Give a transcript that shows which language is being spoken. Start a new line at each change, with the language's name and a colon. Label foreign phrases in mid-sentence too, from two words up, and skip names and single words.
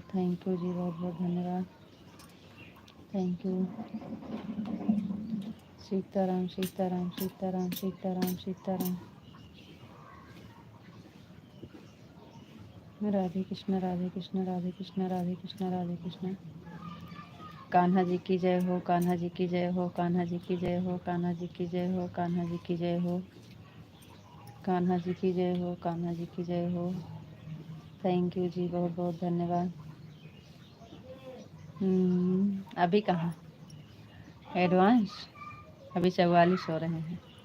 English: Thank you
Hindi: जी, बहुत बहुत धन्यवाद।
English: Thank you.
Hindi: सीताराम सीताराम सीताराम सीताराम सीताराम। राधे कृष्ण राधे कृष्ण राधे कृष्ण राधे कृष्ण राधे कृष्ण। कान्हा जी की जय हो, कान्हा जी की जय हो, कान्हा जी की जय हो, कान्हा जी की जय हो, कान्हा जी की जय हो, कान्हा जी की जय हो, कान्हा जी की जय हो।
English: Thank you
Hindi: जी, बहुत बहुत धन्यवाद। अभी कहाँ एडवांस, अभी 44 हो रहे हैं।